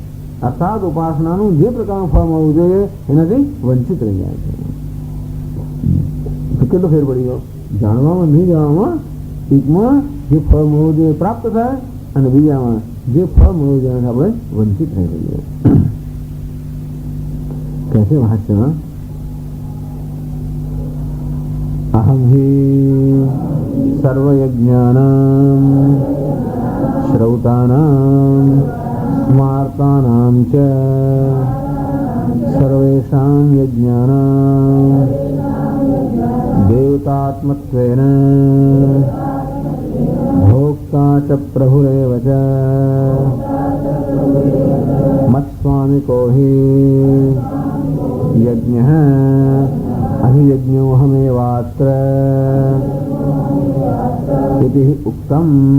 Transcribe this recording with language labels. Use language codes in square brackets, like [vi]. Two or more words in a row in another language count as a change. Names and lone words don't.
[gu] અર્થાત ઉપાસનાનું જે પ્રકારનું ફળ મળવું જોઈએ એનાથી વંચિત રહી જાય છે. તો કેટલો ફેર પડી ગયો? જાણવામાં નહીં જાણવામાં. એકમાં જે ફળ મળવું જોઈએ પ્રાપ્ત થાય અને બીજામાં જે ફળ મળવું જોઈએ આપણે વંચિત રહી જઈએ. [hi] कैसे भाष्य? [sa] अहम ही सर्वयज्ञानां श्रौतानां स्मार्तानां च सर्वेषां यज्ञानां देवतात्मत्वेन भोक्ता च प्रभुरेव च मत्स्वामिको हि यज्ञः अधियज्ञोऽहमेवात्र इति उक्तम्.